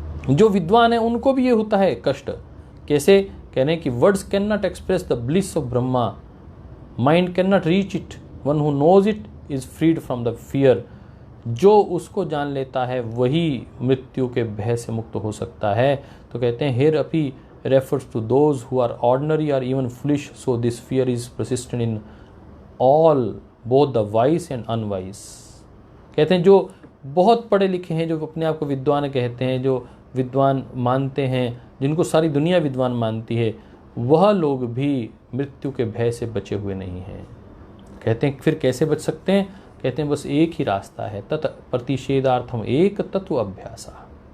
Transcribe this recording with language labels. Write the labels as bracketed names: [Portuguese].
[Hindi] जो विद्वान है उनको भी ये होता है कष्ट। कैसे? कहने कि [English] Words can not express the bliss of Brahma, mind can not reach it, one who knows it is freed from the fear. [Hindi] जो उसको जान लेता है वही मृत्यु के भय से मुक्त हो सकता है। तो कहते हैं [English] Here अपी refers to those who are ordinary or even foolish, so this fear is persistent in all, both the wise and unwise। [Hindi] कहते हैं जो बहुत पढ़े लिखे हैं, जो अपने आप को विद्वान कहते हैं, जो विद्वान मानते हैं, जिनको सारी दुनिया विद्वान मानती है, वह लोग भी मृत्यु के भय से बचे हुए नहीं हैं। कहते हैं फिर कैसे बच सकते हैं? कहते हैं बस एक ही रास्ता है, [Sanskrit] तत् प्रतिषेधार्थम एक तत्व अभ्यासा।